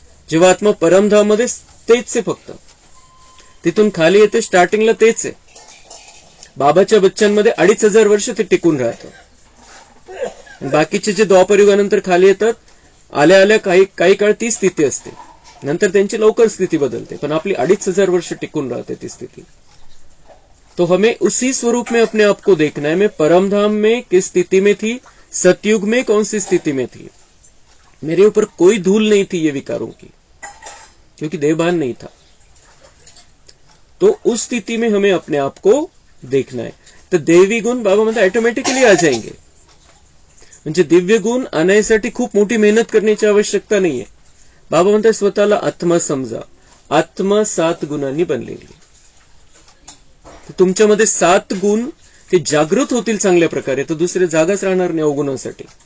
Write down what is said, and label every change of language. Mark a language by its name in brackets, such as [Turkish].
[Marathi] जेव्हा आत्मा परमधाममध्ये तेच आहे फक्त. तिथून खाली येते स्टार्टिंगला तेच आहे. बाबाच्या बच्चांमध्ये 2500 वर्ष ते टिकून राहतं. बाकीचे जे द्वापरयुगानंतर खाली येतात, आल्या आल्या काही काळ ती स्थिती असते, नंतर त्यांची लवकर स्थिती बदलते. पण आपली 2500 वर्ष टिकून राहते ती स्थिती. [Hindi] तो हमें उसी स्वरूप में अपने आप को देखना है. मैं परमधाम में किस स्थिति में थी, सतयुग में कौन सी स्थिति में थी. मेरे ऊपर कोई धूल नहीं थी ये विकारों की, क्योंकि देहभान नहीं था. तो उस स्थिति में हमें अपने आप को देखना है. [Marathi] तो देवी गुण बाबा म्हणतात ऑटोमॅटिकली [Hindi] आ जाएंगे. [Marathi] म्हणजे दिव्य गुण आणण्यासाठी खूप मोठी मेहनत करण्याची आवश्यकता नाहीये. बाबा म्हणतात स्वतःला आत्मा समजा. आत्मा 7 गुणांनी बनलेली. तुमच्यामध्ये 7 गुण ते जागृत होतील चांगल्या प्रकारे, तर दुसरे जागाच राहणार नाही अवगुणांसाठी.